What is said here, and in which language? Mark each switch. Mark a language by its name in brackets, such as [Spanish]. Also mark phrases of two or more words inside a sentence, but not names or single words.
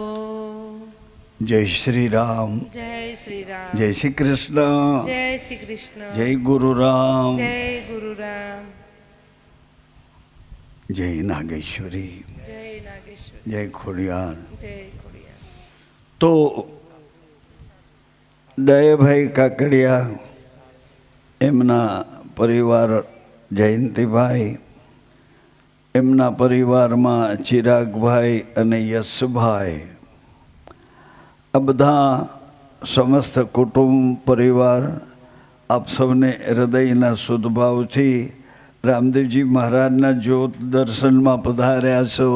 [Hindi] जय श्री राम. जय श्री राम. जय श्री कृष्ण. जय श्री कृष्ण. जय गुरु राम. जय गुरु राम. जय नागेश्वरी. जय नागेश्वरी. जय खोडियार. जय खोडियार. [Gujarati] तो દયાભાઈ કાકડિયા એમના પરિવાર જયંતિભાઈ એમના પરિવારમાં ચિરાગભાઈ અને યશભાઈ આ બધા સમસ્ત કુટુંબ પરિવાર આપ સૌને હૃદયના શુદ્ધભાવથી રામદેવજી મહારાજના જ્યોત દર્શનમાં પધાર્યા છો.